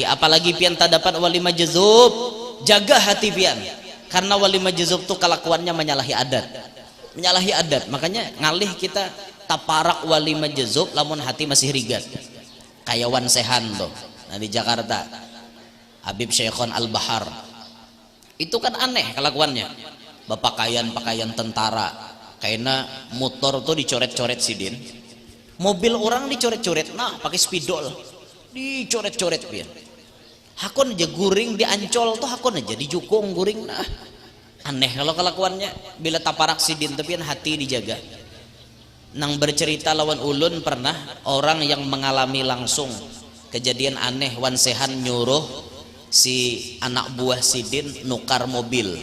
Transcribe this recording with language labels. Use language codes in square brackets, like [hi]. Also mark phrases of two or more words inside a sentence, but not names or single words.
[bjn] Apalagi pian tak dapat wali majzub. Jaga hati pian. [id] Karena wali majzub tuh kelakuannya menyalahi adat. Menyalahi adat. [bjn] Makanya ngalih kita taparak wali majzub lamun hati masih rigat. [id] Kayak Wan Sehan tuh. Nah di Jakarta. Habib Syekhon Al-Bahar. Itu kan aneh kelakuannya. Pakaian tentara. [bjn] Karena motor tuh dicoret-coret sidin. Mobil orang dicoret-coret. [id] Nah pakai spidol. [bjn] Dicoret-coret pian. Hakon aja guring di Ancol tuh hakon aja di Jukung guring. Nah aneh kalau kelakuannya. Bila taparak sidin tapi hati dijaga. Nang bercerita lawan ulun pernah orang yang mengalami langsung kejadian aneh. Wan Sehan nyuruh si anak buah sidin nukar mobil.